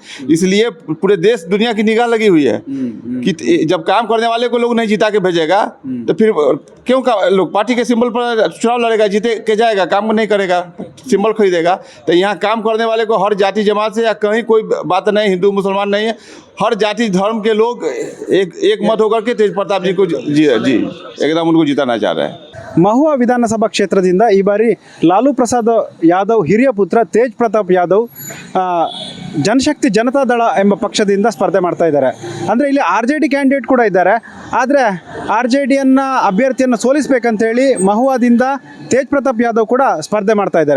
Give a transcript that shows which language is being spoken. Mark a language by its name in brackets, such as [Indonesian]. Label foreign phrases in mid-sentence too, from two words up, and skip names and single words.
[Hindi] इसलिए पूरे देश दुनिया की निगाह लगी हुई है कि जब काम करने वाले को लोग नहीं जिता के भेजेगा तो फिर क्यों लोग पार्टी के सिंबल पर चुनाव लड़ेगा, जीते के जाएगा, काम नहीं करेगा, सिंबल खरीदेगा। तो यहाँ काम करने वाले को हर जाति जमात से या कहीं कोई बात नहीं, हिंदू मुसलमान नहीं है, हर जाति धर्म के लोग एक मत होकर के तेज प्रताप जी को जी एकदम उनको जिताना चाह रहे हैं। [Kannada] ಮಹುವಾ ವಿಧಾನಸಭಾ ಕ್ಷೇತ್ರದಿಂದ ಈ ಬಾರಿ ಲಾಲು ಪ್ರಸಾದ್ ಯಾದವ್ ಹಿರಿಯ ಪುತ್ರ ತೇಜ್ ಪ್ರತಾಪ್ ಯಾದವ್ ಜನಶಕ್ತಿ ಜನತಾದಳ ಎಂಬ ಪಕ್ಷದಿಂದ ಸ್ಪರ್ಧೆ ಮಾಡ್ತಾ ಇದ್ದಾರೆ. ಅಂದರೆ ಇಲ್ಲಿ RJD ಕ್ಯಾಂಡಿಡೇಟ್ ಕೂಡ ಇದ್ದಾರೆ. ಆದರೆ RJDಯನ್ನು ಅಭ್ಯರ್ಥಿಯನ್ನು ಸೋಲಿಸಬೇಕಂತೇಳಿ ಮಹುವಾದಿಂದ ತೇಜ್ ಪ್ರತಾಪ್ ಯಾದವ್ ಕೂಡ ಸ್ಪರ್ಧೆ ಮಾಡ್ತಾ ಇದ್ದಾರೆ.